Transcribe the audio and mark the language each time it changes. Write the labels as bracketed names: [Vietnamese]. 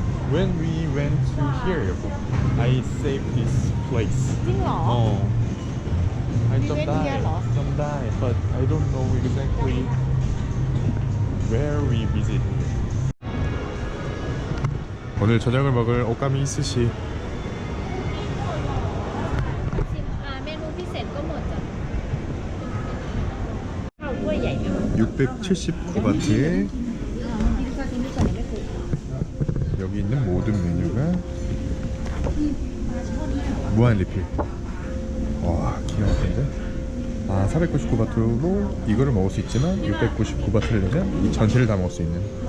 [English] When we went to here, I saved this place. [Thai] จริงเหรอ [English] I We went here [Thai] เหรอ? จำได้ [English] but I don't know exactly where we visit. [Korean] 오늘 저녁을 먹을 오카미 스시. [Thai] เมนูพิเศษก็หมดจ้ะข้าวถ้วยใหญ่ไหมคะ [Korean] 679바트에 여기 있는 모든 메뉴가 무한 리필. 와, 기가 막힌데? 499바트로 이거를 먹을 수 있지만 699바트를 내면 이 전체를 다 먹을 수 있는.